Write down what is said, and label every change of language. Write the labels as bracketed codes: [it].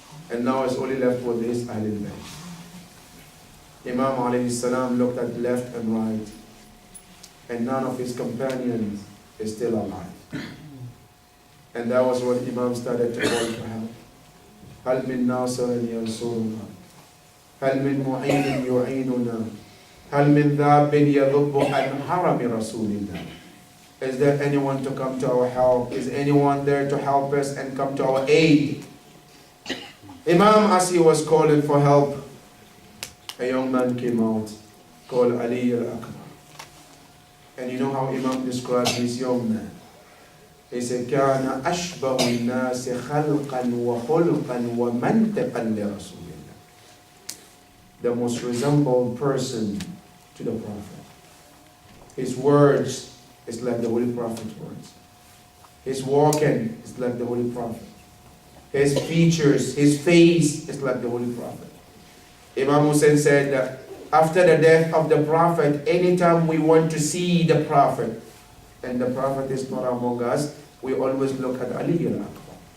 [en] And now it's only left with his Ahlul Bayt. Imam alayhi salam looked at left and right, and none of his companions is still alive. And that was when Imam started to call for help. [ar] هل من ناصر ينصرنا هل من معين يعيننا هل من ذاب يذب عن حرم رسول الله. [en] Is there anyone to come to our help? Is anyone there to help us and come to our aid? Imam, as he was calling for help, a young man came out called Ali al-Akbar. And you know how Imam described this young man? He said, [ar] كان أشبه الناس خلقا وخلقا ومنطقا لرسول الله. [en] The most resembled person to the Prophet. His words is like the Holy Prophet's words. His walking is like the Holy Prophet. His features, his face is like the Holy Prophet. Imam Hussein said that after the death of the Prophet, anytime we want to see the Prophet, and the Prophet is not among us, we always look at Ali al-Akbar.